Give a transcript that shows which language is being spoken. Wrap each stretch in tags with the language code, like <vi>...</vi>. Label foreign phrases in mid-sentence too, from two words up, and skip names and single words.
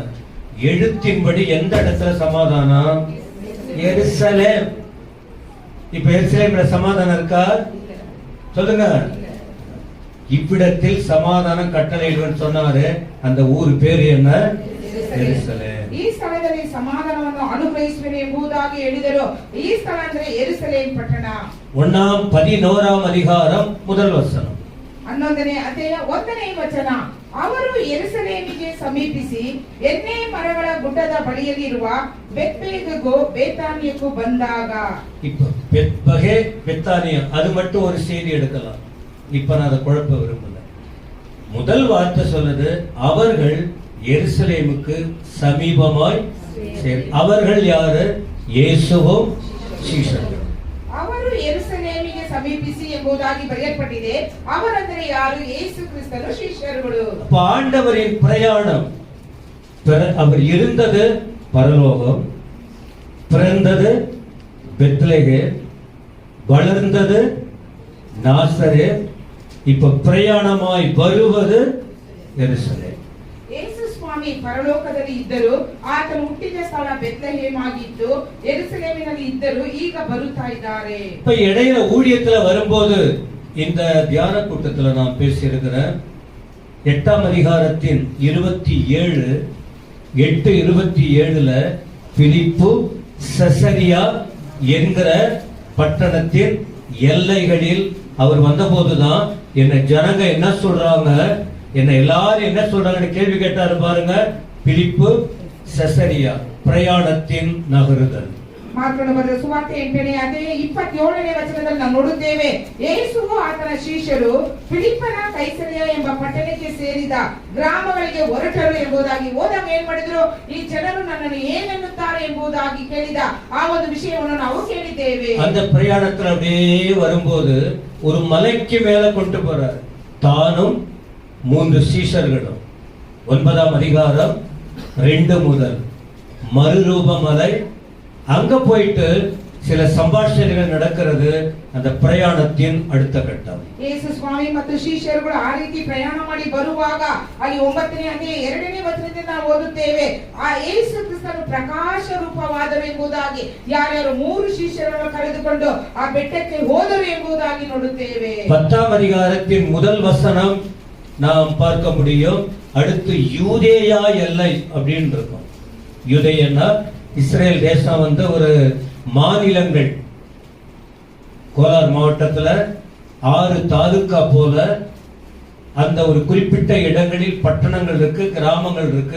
<ta>எழுத்தின்படி எந்த இடத்துல சமாதானம்? எருசலேம். இப்ப எருசலேம்ல சமாதானம் இருக்கா? சொல்லுங்க. இவ்விடத்தில் சமாதானம் கட்டளையிடுவேன்னு சொன்னாரு. அந்த ஊர் பேரு என்ன? எருசலேம்.</ta> <kn>ಈ ಸ್ಥಳದಲ್ಲಿ ಸಮಾಧಾನವನ್ನು ಅನುಗ್ರಹಿಸುವೆನು ಎಂಬುದಾಗಿ ಹೇಳಿದರು. ಈ ಸ್ಥಳ ಅಂದ್ರೆ ಯೆರೂಸಲೇಮ್ ಪಟ್ಟಣ.</kn> <ta>11ಆம் அதிகாரம் முதல் வசனம்.</ta> <kn>11ನೇ ಅಧ್ಯಾಯ 1ನೇ ವಚನ. ಅವರು ಯೆರೂಸಲೇಮಿಗೆ ಸಮೀಪಿಸಿ ಎಣ್ಣೆ ಮರಗಳ ಗುಡ್ಡದ ಬಳಿಯಲ್ಲಿ ಇರುವ ಬೆತ್ಪಗೆಗೂ ಬೇತಾನಿಯಕ್ಕೂ ಬಂದಾಗ,</kn> <ta>இப்ப பெத்பகே பெத்தானியா அது மட்டும் ஒரு செய்தி எடுக்கலாம். இப்ப நான் அதை குழப்ப விரும்பல. முதல் வார்த்தை சொல்லுது, அவர்கள் எருசலேமுக்கு சமீபமாய். அவர்கள் யாரு? இயேசுவும் சீஷர்களும்.</ta> <kn>ಅವರು ಯೆರೂಸಲೇಮಿಗೆ ಸಮೀಪಿಸಿ ಎಂಬುದಾಗಿ ಬರೆಯಲ್ಪಟ್ಟಿದೆ. ಅವರಂದರೆ ಯಾರು? ಯೇಸು ಕ್ರಿಸ್ತನು ಶಿಷ್ಯರುಗಳು.</kn> <ta>ஆண்டவரின் பிரயாணம், அவர் இருந்தது பரலோகம், பிறந்தது பெத்லகேம், வளர்ந்தது நாசரேத், இப்ப பிரயாணமாய் வருவது எருசலேம்.</ta> <kn>ಯೇಸು ಸ್ವಾಮಿ ಪರಲೋಕದಲ್ಲಿ ಇದ್ದರು. ಆತನು ಹುಟ್ಟಿದ ಸ್ಥಳ ಬೆತ್ಲೆಹೇಮ್ ಆಗಿತ್ತು. ಯೆರೂಸಲೇಮಿನಲ್ಲಿ ಇದ್ದರು. ಈಗ ಬರುತ್ತಾ ಇದ್ದಾರೆ.</kn> <ta>இப்ப இடையில ஊழியத்துல வரும்போது இந்த தியான கூட்டத்துல நான் பேசியிருக்கிறேன். 8ஆம் அதிகாரத்தின் 8:27 பிலிப்பு செசரியா என்கிற பட்டணத்தின் எல்லைகளில் அவர் வந்தபோதுதான் என்ன ஜனங்க என்ன சொல்றாங்க, என்ன எல்லாரும் என்ன சொல்றாங்கன்னு கேள்வி கேட்டாரு பாருங்க. பிலிப்பு செசரியா, பிரயாணத்தின் நகருதல்.</ta> <kn>ಮಾರ್ಕನ ಬರೆದ ಸುವಾರ್ತೆ 8ನೇ ಅಧ್ಯಾಯ 27ನೇ ವಚನದಲ್ಲಿ ನಾವು ನೋಡುತ್ತೇವೆ. ಯೇಸುವು ಆತನ ಶಿಷ್ಯರು ಫಿಲಿಪ್ಪನ ಕೈಸರಿಯಾ ಎಂಬ ಪಟ್ಟಣಕ್ಕೆ ಸೇರಿದ ಗ್ರಾಮಗಳಿಗೆ ಹೊರಟರು ಎಂಬುದಾಗಿ ಓದಾಗ ಏನ್ ಮಾಡಿದ್ರು? ಈ ಜನರು ನನ್ನನ್ನು ಏನೆನ್ನುತ್ತಾರೆ ಎಂಬುದಾಗಿ ಕೇಳಿದ ಆ ಒಂದು ವಿಷಯವನ್ನು ನಾವು ಕೇಳಿದ್ದೇವೆ.</kn> <ta>அந்த பிரயாணத்துல அப்படியே வரும்போது ஒரு மலைக்கு மேல கொண்டு போறார். தானும் 3 சீஷர்களும். 9ஆம் அதிகாரம் 2 முதல் மறுரூப மலை. அங்க போயிட்டு சில சம்பாஷணைகள் நடக்கிறது. அந்த பிரயாணத்தின் அடுத்த கட்டம்.</ta> <kn>ಯೇಸು ಸ್ವಾಮಿ ಮತ್ತು ಶಿಷ್ಯರುಗಳು ಆ ರೀತಿ ಪ್ರಯಾಣ ಮಾಡಿ ಬರುವಾಗ ಅಲ್ಲಿ 9ನೇ ಅಧ್ಯಾಯ 2ನೇ ವಚನದಿಂದ ನಾವು ಓದುತ್ತೇವೆ, ಆ ಯೇಸು ಕ್ರಿಸ್ತನು ಪ್ರಕಾಶ ರೂಪವಾದರು ಎಂಬುದಾಗಿ, ಯಾರ್ಯಾರು 3 ಶಿಷ್ಯರನ್ನು ಕರೆದುಕೊಂಡು ಆ ಬೆಟ್ಟಕ್ಕೆ ಹೋದರು ಎಂಬುದಾಗಿ ನೋಡುತ್ತೇವೆ.</kn> <ta>10ஆம் அதிகாரத்தின் முதல் வசனம் நாம் பார்க்க முடியும். அடுத்து யூதேயா எல்லை அப்படின்னு இருக்கும். யூதேயன்னா இஸ்ரேல் தேசம் ஒரு மாநிலங்கள். கோலார் மாவட்டத்துல 6 தாலுகா போல அந்த ஒரு குறிப்பிட்ட இடங்களில் பட்டணங்கள் இருக்கு, கிராமங்கள் இருக்கு.</ta>